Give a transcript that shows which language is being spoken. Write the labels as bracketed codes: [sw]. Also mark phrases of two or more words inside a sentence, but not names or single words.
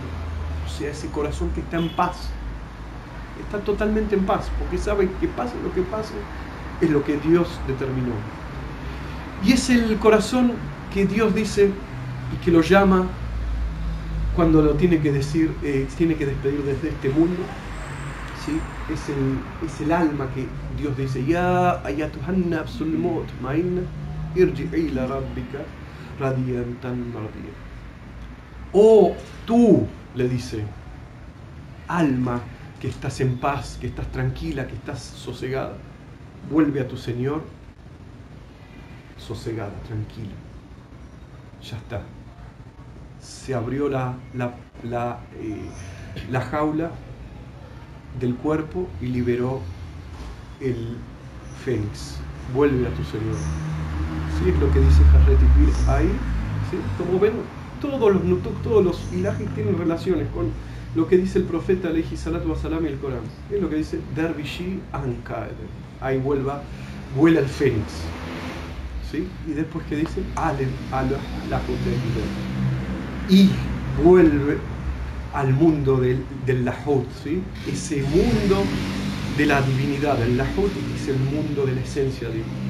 [es] O sea, ese corazón que está en paz, está totalmente en paz, porque sabe que pase lo que pase, es lo que Dios determinó. Y es el corazón que Dios dice y que lo llama cuando lo tiene que decir, tiene que despedir desde este mundo, ¿sí? Es el alma que Dios dice: [ar] يا أيتها النفس المطمئنة ارجعي إلى ربك راضية مرضية. [es] Oh, tú, le dice, alma que estás en paz, que estás tranquila, que estás sosegada, vuelve a tu Señor sosegada, tranquila. Ya está. Se abrió la jaula del cuerpo y liberó el fénix. Vuelve a tu Señor. ¿Sí? Es lo que dice Hazrat Pir ahí. ¿Sí? Como ven, todos los nutuk, todos los ilahis tienen relaciones con lo que dice el profeta [ar] عليه الصلاة والسلام [es] y el Corán. Es lo que dice Dervishi Ankaed. Ahí vuela el fénix. ¿Sí? Y después que dice y vuelve al mundo del Lahut, ¿sí? Ese mundo de la divinidad. El Lahut es el mundo de la esencia divina.